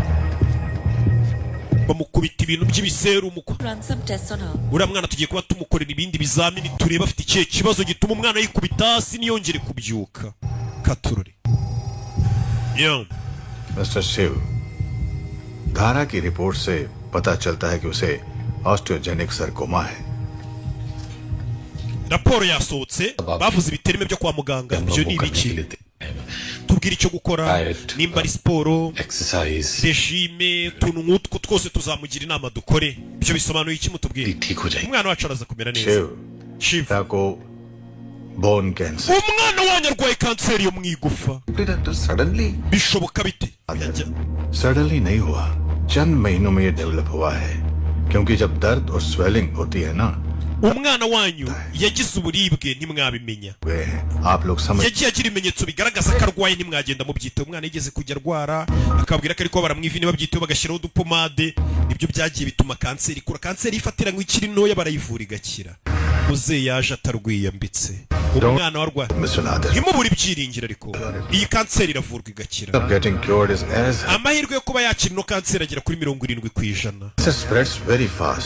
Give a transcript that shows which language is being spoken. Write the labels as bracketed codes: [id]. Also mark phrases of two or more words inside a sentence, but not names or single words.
[rw] bamukubita ibintu by'ibiserumu uriya mwana tugiye kuba tumukorera ibindi bizamini tureba afite ikihe kibazo gituma umwana yikubita hasi ntiyongere kubyuka katurore [hi] मिस्टर शिव धारा की रिपोर्ट से पता चलता है कि उसे [en] osteogenic sarcoma [hi] है [rw] raporo yasohotse bavuze ibiterime byo kwa muganga byo ni ibiki tubwira icyo gukora nimba ari siporo regime tuntu nk'utwo twose tuzamugira inama dukore ibyo bisobanuye iki mutubwire umwana wacu araza kumera neza [en] bone cancer [rw] umwana wanyu arwaye kanseri yo mu igufa bishoboka bite [hi] सडनली नहीं हुआ चंद महीनों में ये डेवलप हुआ है क्योंकि जब दर्द और स्वेलिंग होती है ना [rw] umwana wanyu yagize uburibwe ntimwabimenya yagiye agira ibimenyetso bigaragaza ko arwaye ntimwagenda mubyiteho umwana yigeze kujya arwara akabwira ko ariko baramwivini babyiteho bagashyiraho udupomade nibyo byagiye bituma kanseri ikura kanseri ifatira ngo ikiri ntoya barayivura igakira uze yaje atarwiyambitse umwana warwaye ntimubure ibyiringiro ariko iyi kanseri iravurwa igakira amahirwe yo kuba yakira ino kanseri agera kuri 70%.